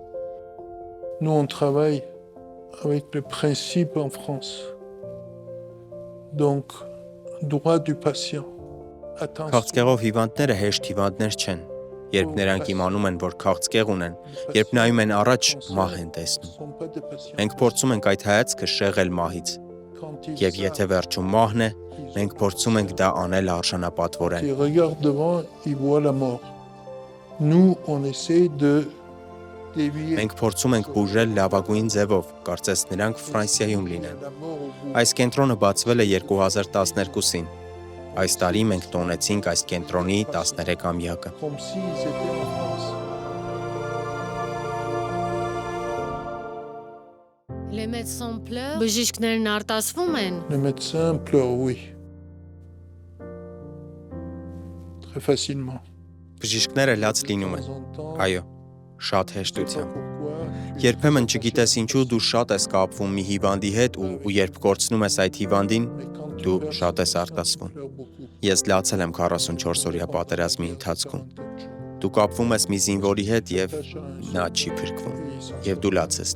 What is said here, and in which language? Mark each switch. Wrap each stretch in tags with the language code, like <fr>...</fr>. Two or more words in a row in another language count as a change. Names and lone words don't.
<fr>Nous on travaille avec les principes en France. Donc, droit du patient.</fr> <hy>Քաղցկեղով հիվանդները հեշտ հիվանդներ չեն։ Երբ նրանք իմանում են, որ քաղցկեղ ունեն, երբ նայում են առաջ, մահ են տեսնում։ Մենք փորձում ենք այդ հայացքը շեղել մահից։ Եվ եթե վերջում մահն է, մենք փորձում ենք դա անել արժանապատվորեն։</hy> <fr>Ils regardent devant, ils voient la mort. Nous, on essaie de</fr> <hy>Մենք փորձում ենք բուժել լավագույն ձևով, կարծես նրանք Ֆրանսիայում լինեն։ Այս կենտրոնը բացվել է 2012-ին։ Այս տարի մենք տոնեցինք այս կենտրոնի 13-ամյակը։ Բժիշկներն արտասվում են։</hy> <fr>Les médecins pleurent, oui. Très facilement.</fr> <hy>Բժիշկները լաց լինում են։ Այո, շատ հեշտությամբ։ Երբեմն չգիտես ինչու դու շատ ես կապվում մի հիվանդի հետ ու երբ կորցնում ես այդ հիվանդին, դու շատ ես արտասվում։ Ես լացել եմ 44-օրյա պատերազմի ընթացքում։ Դու կապվում ես մի զինվորի հետ եւ նա չի փրկվում, եւ դու լաց ես</hy>